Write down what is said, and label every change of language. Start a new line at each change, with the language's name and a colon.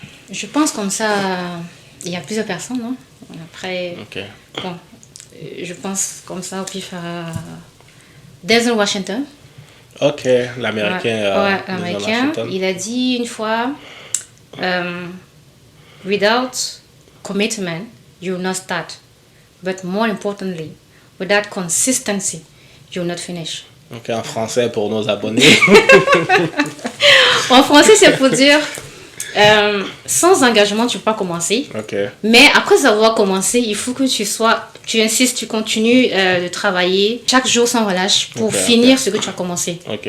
French: Je pense comme ça, il y a plusieurs personnes. Hein. Après, bon, je pense comme ça au pif à Denzel Washington. Ok, l'américain. L'américain. Il a dit une fois,
English: without commitment, you will not start. But more importantly, without consistency, you will not finish.
French: Ok, en français pour nos abonnés. En français, c'est pour dire, sans engagement, tu ne peux pas commencer. Mais après avoir commencé, il faut que tu insistes, tu continues de travailler chaque jour sans relâche pour finir ce que tu as commencé.